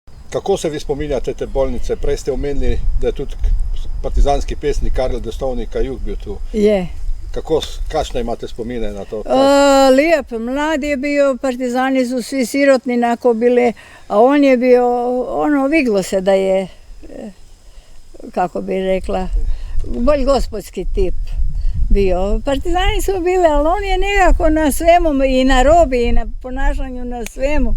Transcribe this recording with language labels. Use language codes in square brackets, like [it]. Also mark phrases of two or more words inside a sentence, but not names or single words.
[sl] Kako se vi spominjate te bolnice? Prej ste omenili, da je tudi partizanski pesnik Karel Destovnik Kajuh bil tu. Je. Kakšne imate spomine na to? [hr] Lijep, mlad je bio, partizani su svi sirotni nako bili, a on je bio, vidlo se da je, kako bi rekla, [sl] bolj gospodski [hr] tip bio. Partizani su bili, ali on je nekako na svemu, i na robi, i na ponašanju, na svemu.